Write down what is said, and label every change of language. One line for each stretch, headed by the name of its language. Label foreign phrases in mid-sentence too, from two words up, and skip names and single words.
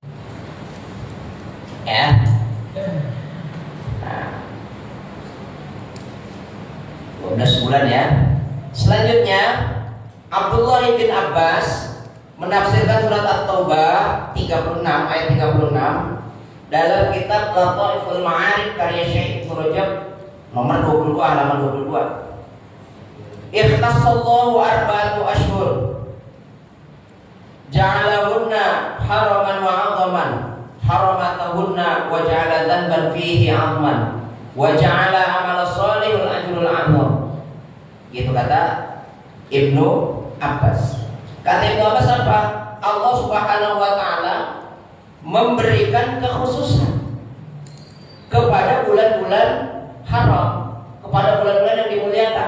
Indonesian: Ya. Nah, 12 bulan ya. Selanjutnya Abdullah bin Abbas menafsirkan surat At-Taubah 36 ayat 36 dalam kitab Lataiful Ma'arif karya Syekh Ibnu Rajab nomor 22 halaman 22.
Arabic: اختص الله أربعة أشهر جعلهن حرما وعظم حرماتهن وجعل ذنبا فيه عظما وجعل عملا صالح الأجر أعظم.
Indonesian: Gitu kata Ibnu Abbas. Kata Ibnu Abbas apa? Allah
Arabic: سبحانه وتعالى
Indonesian: memberikan kekhususan kepada bulan-bulan haram, kepada bulan-bulan yang dimuliakan.